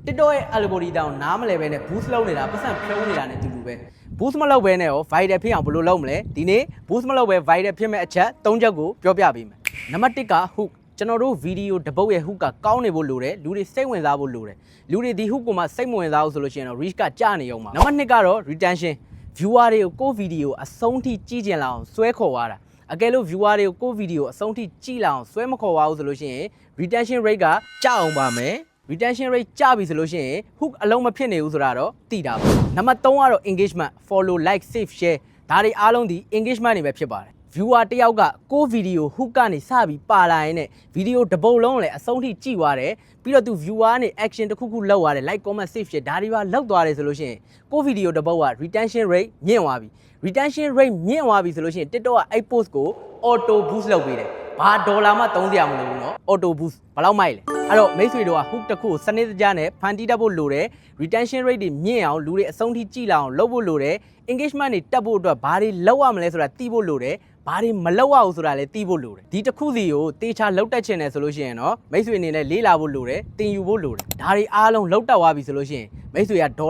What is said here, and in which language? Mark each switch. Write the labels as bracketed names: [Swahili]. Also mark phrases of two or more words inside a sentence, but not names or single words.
[Burmese] TikTok ရဲ့ algorithm နားမလဲပဲနဲ့ boost လုပ်နေတာပတ်စံဖြုံးနေတာနဲ့တူတူပဲ boost မလုပ်ပဲနဲ့ရော viral ဖြစ်အောင်ဘယ်လိုလုပ်မလဲဒီနေ့ boost မလုပ်ပဲ viral ဖြစ်မဲ့အချက်၃ချက်ကိုပြောပြပေးမယ်နံပါတ်1က hook ကျွန်တော်တို့ဗီဒီယိုတစ်ပုတ်ရဲ့ hook ကကောင်းနေဖို့လိုတယ်လူတွေစိတ်ဝင်စားဖို့လိုတယ်လူတွေဒီ hook ကိုမှစိတ်မဝင်စားဘူးဆိုလို့ရှိရင်တော့ reach ကကျနေအောင်ပါနံပါတ်2ကတော့ [English] retention viewer [Burmese] တွေကိုကိုဗီဒီယိုအဆုံးထိကြည့်ကျင်လာအောင်ဆွဲခေါ်သွားတာအကယ်လို့ viewer တွေကိုကိုဗီဒီယိုအဆုံးထိကြည့်လာအောင်ဆွဲမခေါ်သွားဘူးဆိုလို့ရှိရင် [English] retention rate [Burmese] ကကျအောင်ပါ မယ် [English] retention rate [Burmese] ကျပြီဆိုလို့ရှိရင် hook အလုံးမဖြစ်နေဘူးဆိုတာတော့သိတာပါနံပါတ်3ကတော့ [English] engagement follow like save share [Burmese] ဒါတွေအားလုံးဒီ engagement တွေပဲဖြစ်ပါတယ် viewer တယောက်ကကိုဗီဒီယို hook ကနေစပြီးပါလာရင်နဲ့ဗီဒီယိုတစ်ပုတ်လုံးလည်းအဆုံးထိကြည့်သွားတယ်ပြီးတော့သူ viewer ကနေ action တစ်ခုခုလုပ်သွားတယ် [English] like comment save share [Burmese] ဒါတွေပါလောက်သွားတယ်ဆိုလို့ရှိရင်ကိုဗီဒီယိုတစ်ပုတ်က [English] retention rate [Burmese] မြင့် သွားပြီ [English] retention rate [Burmese] မြင့်သွားပြီဆိုလို့ရှိရင် TikTok ကအဲ့ post ကို [English] auto boost [Burmese] လုပ်ပေးတယ်ဘာဒေါ်လာမှသုံးစရာမလိုဘူးเนาะ [English] auto boost [Burmese] ဘယ်လောက်မိုက်လဲအဲ့တော့မိတ်ဆွေတို့က hook တစ်ခုကိုစနစ်တကျနဲ့ဖန်တီးတတ်ဖို့လိုတယ် [English] retention rate [Burmese] တွေမြင့်အောင်လူတွေအဆုံးထိကြည့်လာအောင်လုပ်ဖို့လိုတယ် engagement တွေတက်ဖို့အတွက်ဘာတွေလုပ်ရမ လဲဆိုတာသိဖို့လိုတယ်ဘာတွေမလုပ်ရဘူးဆိုတာလည်းသိဖို့လိုတယ်ဒီတစ်ခုစီကိုတေချာလောက်တက်ချင်တယ်ဆိုလို့ရှိရင်တော့မိတ်ဆွေအနေနဲ့လေးလာဖို့လိုတယ်တင်ယူဖို့လိုတယ်ဒါတွေအားလုံးလောက်တက်သွားပြီဆိုလို့ရှိရင်မိတ်ဆွေကဒေါ်